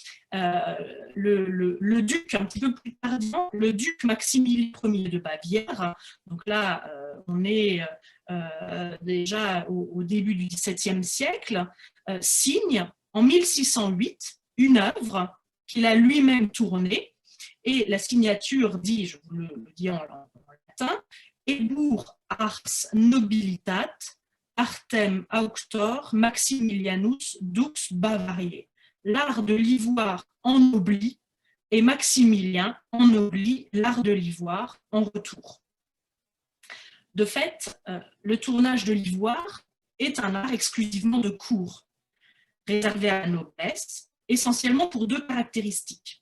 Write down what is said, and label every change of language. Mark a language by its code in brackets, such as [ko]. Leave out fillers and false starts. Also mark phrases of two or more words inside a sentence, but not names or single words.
[fr] Le duc, un petit peu plus tardivement, le duc Maximilien Ier de Bavière, donc là on est déjà au début du XVIIe siècle, signe en 1608 une œuvre qu'il a lui-même tournée, et la signature dit, je vous le dis en latin, [la] Ebur ars nobilitat, artem auctor Maximilianus dux Bavariae. [fr] L'art de l'ivoire ennoblit et Maximilien ennoblit l'art de l'ivoire en retour. De fait, le tournage de l'ivoire est un art exclusivement de cour, réservé à la noblesse, essentiellement pour deux caractéristiques.